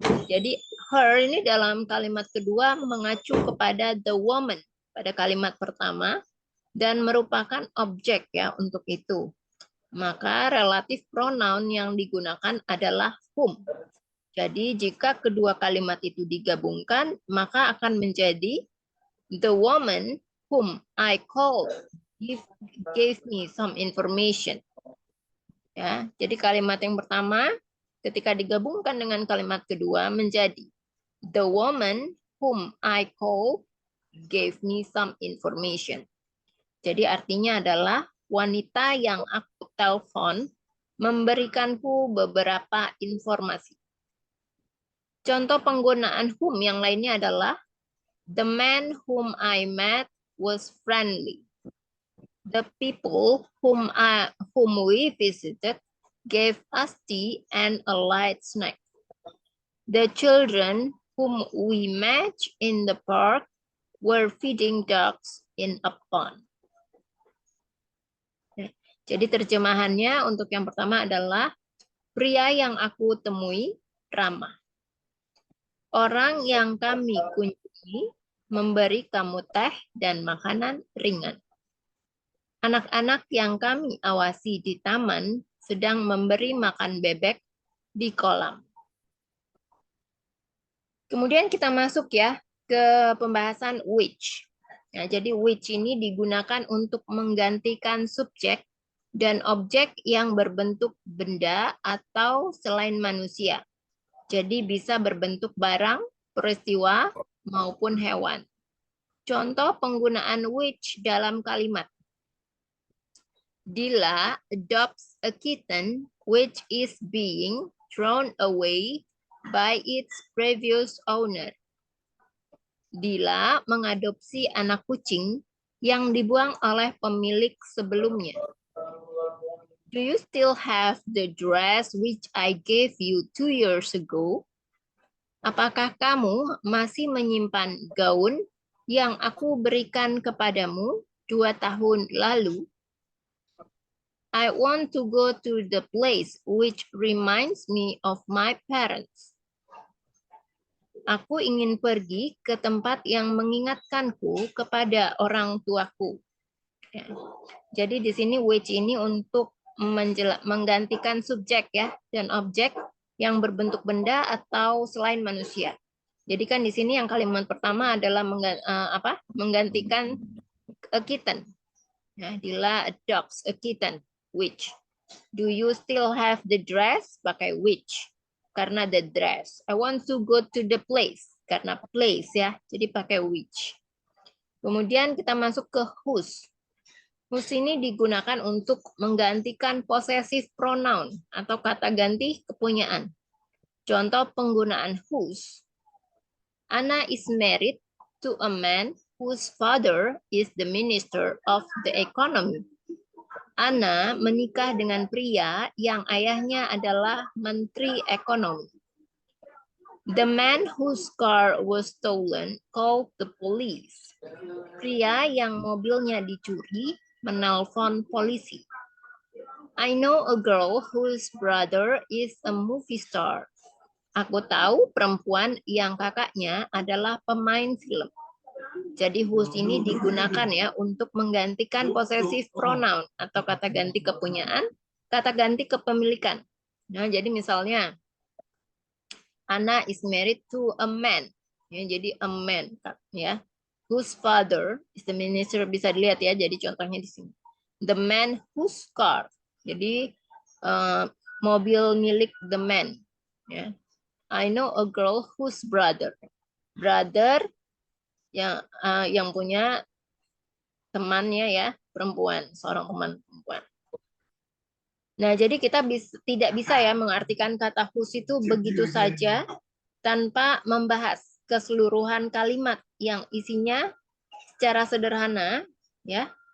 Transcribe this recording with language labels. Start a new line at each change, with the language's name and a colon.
Indonesian: Jadi her ini dalam kalimat kedua mengacu kepada
English: the woman
Indonesian: pada kalimat pertama dan merupakan objek ya untuk itu. Maka relatif pronoun yang digunakan adalah whom. Jadi jika kedua kalimat itu digabungkan, maka akan menjadi
English: the woman whom I called gave me some information.
Indonesian: Ya, jadi kalimat yang pertama ketika digabungkan dengan kalimat kedua menjadi
English: the woman whom I called gave me some information.
Indonesian: Jadi artinya adalah wanita yang aku telepon memberikanku beberapa informasi. Contoh penggunaan whom yang lainnya adalah
English: the man whom I met was friendly. The people whom we visited gave us tea and a light snack. The children whom we met in the park were feeding ducks in a pond.
Indonesian: Jadi terjemahannya untuk yang pertama adalah pria yang aku temui ramah. Orang yang kami kunjungi memberi kamu teh dan makanan ringan. Anak-anak yang kami awasi di taman sedang memberi makan bebek di kolam. Kemudian kita masuk ya ke pembahasan which. Nah, jadi which ini digunakan untuk menggantikan subjek dan objek yang berbentuk benda atau selain manusia. Jadi bisa berbentuk barang, peristiwa, maupun hewan. Contoh penggunaan which dalam kalimat.
English: Dila adopts a kitten which is being thrown away by its previous owner.
Indonesian: Dila mengadopsi anak kucing yang dibuang oleh pemilik sebelumnya.
English: Do you still have the dress which I gave you 2 years ago?
Indonesian: Apakah kamu masih menyimpan gaun yang aku berikan kepadamu 2 tahun lalu?
English: I want to go to the place which reminds me of my parents.
Indonesian: Aku ingin pergi ke tempat yang mengingatkanku kepada orang tuaku. Ya. Jadi di sini which ini untuk menggantikan subjek ya dan objek yang berbentuk benda atau selain manusia. Jadi kan di sini yang kalimat pertama adalah menggantikan
English: a kitten.
Indonesian: Nah,
English: Dila adopts a kitten. Which? Do you still have the dress?
Indonesian: Pakai
English: which.
Indonesian: Karena
English: the dress. I want to go to the place.
Indonesian: Karena place ya. Jadi pakai which. Kemudian kita masuk ke whose. Whose ini digunakan untuk menggantikan possessive pronoun atau kata ganti kepunyaan. Contoh penggunaan whose.
English: Anna is married to a man whose father is the minister of the economy.
Indonesian: Anna menikah dengan pria yang ayahnya adalah menteri ekonomi.
English: The man whose car was stolen called the police.
Indonesian: Pria yang mobilnya dicuri menelpon polisi.
English: I know a girl whose brother is a movie star.
Indonesian: Aku tahu perempuan yang kakaknya adalah pemain film. Jadi whose ini digunakan ya untuk menggantikan possessive pronoun atau kata ganti kepunyaan, kata ganti kepemilikan. Nah, jadi misalnya
English: Anna is married to a man.
Indonesian: Ya, jadi
English: a man
Indonesian: ya.
English: Whose father is the minister,
Indonesian: bisa dilihat ya. Jadi contohnya di sini.
English: The man whose car.
Indonesian: Jadi mobil milik
English: the man ya. I know a girl whose brother.
Indonesian: Brother yang punya temannya ya perempuan, seorang teman perempuan. Nah, jadi kita tidak bisa ya mengartikan kata whose itu begitu saja tanpa membahas keseluruhan kalimat yang isinya secara sederhana ya.